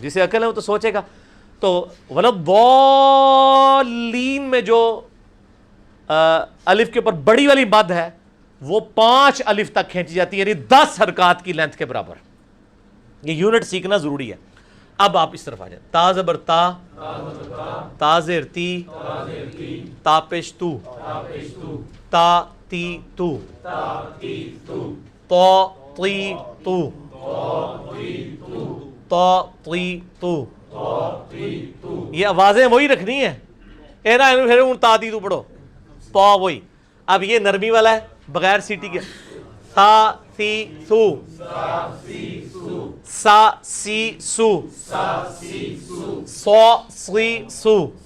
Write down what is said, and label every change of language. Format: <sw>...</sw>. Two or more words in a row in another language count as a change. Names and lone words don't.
<ur>جسے عقل ہے وہ تو سوچے گا. تو ولضالین میں جو الف کے اوپر بڑی والی مد ہے وہ 5 الف تک کھینچی جاتی ہے, یعنی 10 حرکات کی لینتھ کے برابر. یہ یونٹ سیکھنا ضروری ہے. اب آپ اس طرف آ جائیں. تا زبر تا, تا زیر تی, تا پیش تو, تا تی تو, تو تی تو, تو تی تو، یہ آوازیں وہی رکھنی ہے، اے نا پھر تا تی تو پڑھو، تو وہی. اب یہ نرمی والا ہے بغیر سیٹی کے، سا سی سو، سا سی سو، سو سی سو.</ur>